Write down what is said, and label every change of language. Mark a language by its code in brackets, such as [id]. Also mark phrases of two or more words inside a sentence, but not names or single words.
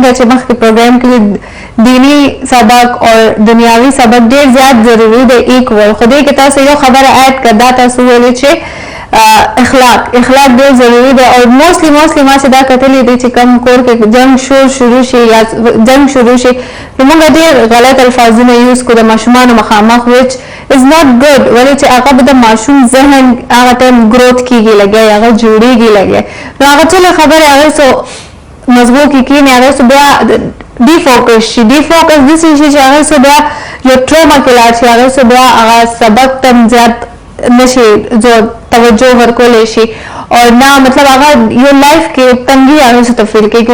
[ps] څنګه چې مخکې پروګرام کې دینی سبق او دنیاوي سبق ډېر زیات ضروري دی ایکول. خو دې کې تاسو یو خبره اډ کړه، دا تاسو ویلې چې اخلاق ډېر ضروري دی. او موستلی ما چې دا کتلي دي چې کوم کور کې جنګ شروع شي یا جنګ شروع شي نو موږ ډېر غلط الفاظونه یوز کړو د ماشومانو مخامخ [en] which is not good. [ps] ولې چې هغه به د ماشوم ذهن هغه ټایم ګروث کېږي لګی، هغه جوړېږي لګی، نو هغه ټولې خبرې هغې څو مضبوط کې کېني، هغې څو بیا ډیفوکس شي. ډیفوکس داسې شي چې هغې څو بیا یو ټروما کې لاړ شي، هغې څو بیا هغه سبق ته زیات نشي توجه ورکولی شي او نه مطلب هغه یو لایف کې تنګي هغې څه ته فیل کېږي.